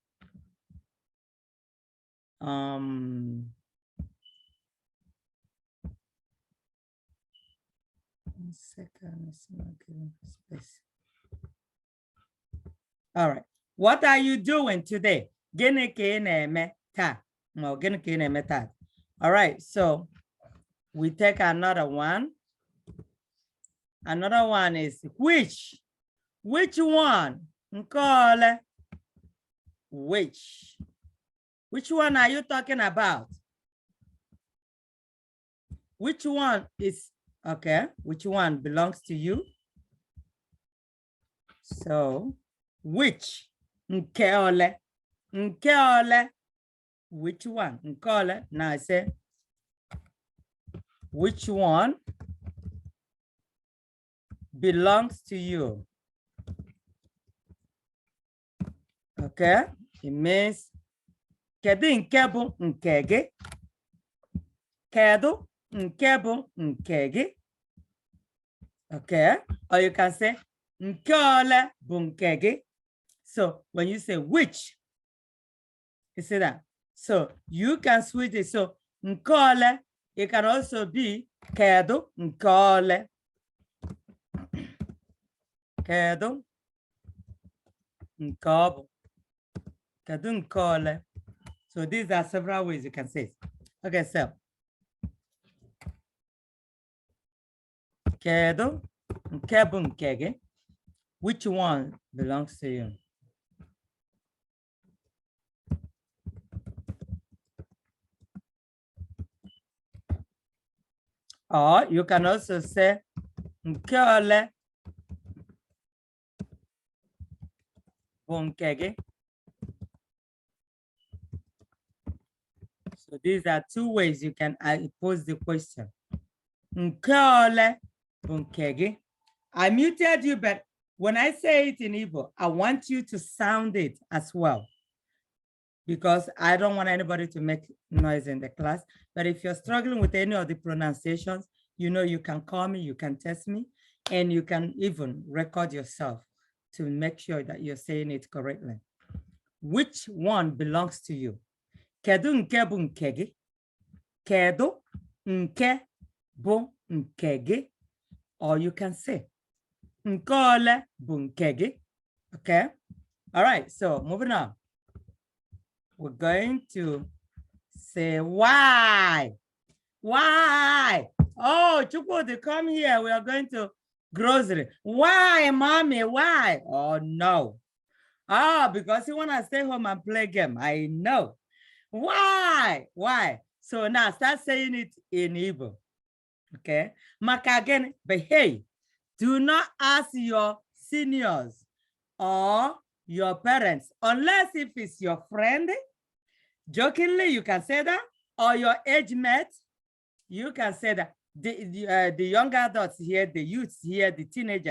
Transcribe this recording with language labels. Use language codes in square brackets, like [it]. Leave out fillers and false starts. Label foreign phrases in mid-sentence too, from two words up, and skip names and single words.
[en] One second, it's not giving space. All right, what are you doing today? [ig] Gịnị ka ị na-eme taa? No, gịnị ka ị na-eme taa? [en] All right, so we take another one. Another one is which? Which one? [ig] Nke ole? [en] Which? Which one are you talking about? Which one is, okay, which one belongs to you? So, which? [ig] Nke ole? Nke ole? [en] Which one? [ig] Nke ole? [en] Now I say, which one belongs to you? Okay, it means [ig] kedu nke bụ nke gị? Kedu nke bụ nke gị? [en] Okay, or you can say [ig] nke ole bụ nke gị? [en] So when you say which, you see that. So you can switch it. So [ig] nke ole, [en] it can also be [ig] kedu nke ole. Kedu nke ọ bụ? Kedu nke ole? [en] So these are several ways you can say it. Okay, so [ig] kedu nke bụ nke gị? [en] Which one belongs to you? Or you can also say [ig] nke ole bụ nke gị? [en] So these are two ways you can pose the question. [ig] Nke ole bụ nke gị? [en] I muted you, but when I say it in Igbo, I want you to sound it as well, because I don't want anybody to make noise in the class. But if you're struggling with any of the pronunciations, you know, you can call me, you can text me, and you can even record yourself to make sure that you're saying it correctly. Which one belongs to you? [ig] Kedu nke bụ nke gị? Kedu nke bụ nke gị? [en] Or you can say [ig] nke ole bụ nke gị? [en] Okay. All right. So moving on. We're going to say why. Why? Oh, Chukwudi, come here. We are going to grocery. Why, mommy? Why? Oh, no. Oh, because you want to stay home and play game. I know. Why? Why? So now start saying it in Igbo. Okay. Maka again, but hey, do not ask your seniors or your parents, unless if it's your friend. Jokingly, you can say that, or your age mate, you can say that. The younger adults here, the youths here, the teenagers.